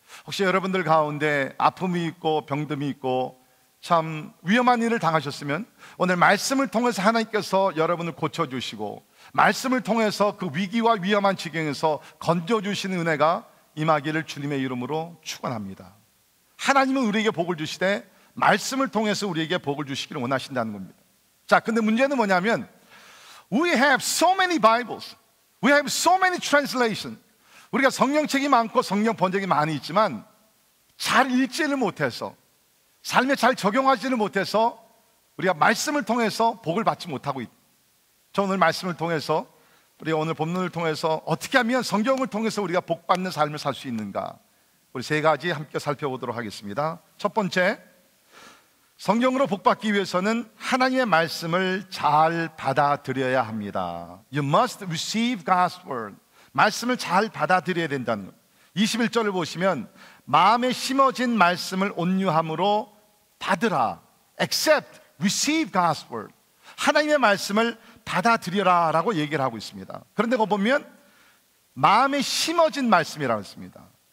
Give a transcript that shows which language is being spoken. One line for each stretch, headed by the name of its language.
Korean: 혹시 여러분들 가운데 아픔이 있고 병듦이 있고 참 위험한 일을 당하셨으면, 오늘 말씀을 통해서 하나님께서 여러분을 고쳐주시고 말씀을 통해서 그 위기와 위험한 지경에서 건져주시는 은혜가 임하기를 주님의 이름으로 축원합니다. 하나님은 우리에게 복을 주시되 말씀을 통해서 우리에게 복을 주시기를 원하신다는 겁니다. 자, 근데 문제는 뭐냐면,
English: We have so many Bibles, We have so many translations.
Korean: 우리가 성경책이 많고 성경 번역이 많이 있지만 잘 읽지를 못해서, 삶에 잘 적용하지를 못해서 우리가 말씀을 통해서 복을 받지 못하고 있다. 저 오늘 말씀을 통해서, 우리 오늘 본문을 통해서 어떻게 하면 성경을 통해서 우리가 복받는 삶을 살 수 있는가, 우리 세 가지 함께 살펴보도록 하겠습니다. 첫 번째, 성경으로 복받기 위해서는 하나님의 말씀을 잘 받아들여야 합니다.
English: You must receive God's word.
Korean: 말씀을 잘 받아들여야 된다는 것. 21절을 보시면, 마음에 심어진 말씀을 온유함으로 받으라.
English: Accept, receive God's word.
Korean: 하나님의 말씀을 받아들여라 라고 얘기를 하고 있습니다. 그런데 거기 보면 마음에 심어진 말씀이라고 했습니다.